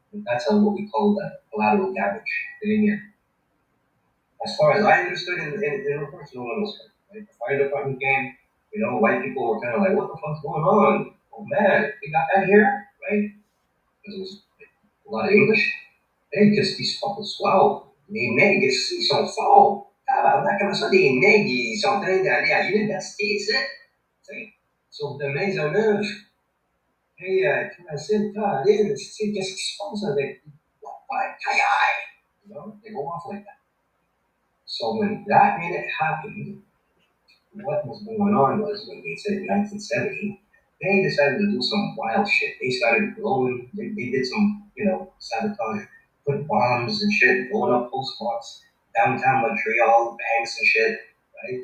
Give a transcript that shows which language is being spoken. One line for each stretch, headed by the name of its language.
English: That's what we call the collateral damage. As far as I understood in reports, no one was hurt. Right? The fire department came, white people were kind of like, what the fuck's going on? Oh man, we got that here, right? Because it was a lot of English.
French: Hey, qu'est-ce qui se passe? Wow, les nègres ici sont forts. Tabarnak, comment ça, des nègres, ils sont en train d'aller à l'université ici? Tu sais, sur de Maisonneuve. Hey, Thomasine, Caroline, tu sais, qu'est-ce qui se passe avec
English: what, you know, they go off like that. So when that minute happened, what was going on was when they said 1970, they decided to do some wild shit. They started blowing, they did some, sabotage, put bombs and shit, blowing up postbox, downtown Montreal, banks and shit. Right?